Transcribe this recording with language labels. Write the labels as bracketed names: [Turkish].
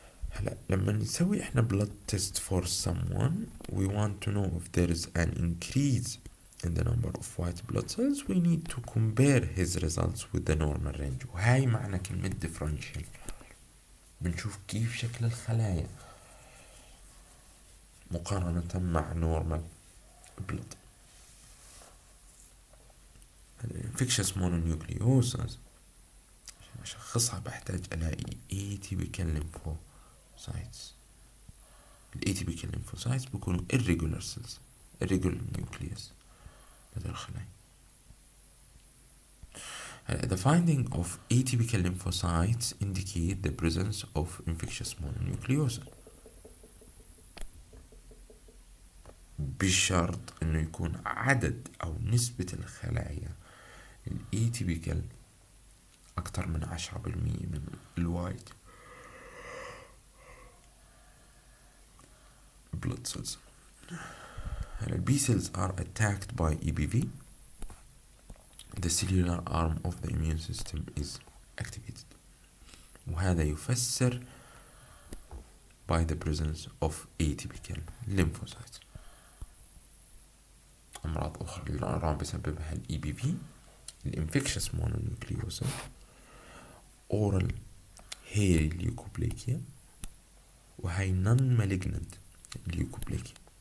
[Arabic] هلا لما نسوي احنا [English] blood test for someone we want to know if there is an increase in the number of white blood cells we need to compare his results with the normal range، [Arabic] وهاي معنى كلمة [English] differential. [Arabic] بنشوف كيف شكل الخلايا مقارنة مع normal blood. الانفكشس مونونيوكليوسز عشان أشخصها بحتاج ألاقي atypical lymphocytes. [English] atypical lymphocytes بيكونوا irregular cells irregular nucleus [Arabic] هذا الخلايا. [English] The finding of atypical lymphocytes indicate the presence of infectious mononucleosis [Arabic] بشرط إنه يكون عدد أو نسبة الخلايا الاتيبيكال أكتر من 10% من الوايت blood cells. [English] The B cells are attacked by EBV. The cellular arm of the immune system is activated. [Arabic] وهذا يفسر [English] by the presence of atypical lymphocytes. [Arabic] أمراض أخرى الأعراض بسببها ال EBV الانفكشس مونونيوكليوسس، oral hairy leukoplakia، وهي non-malignant leukoplakia.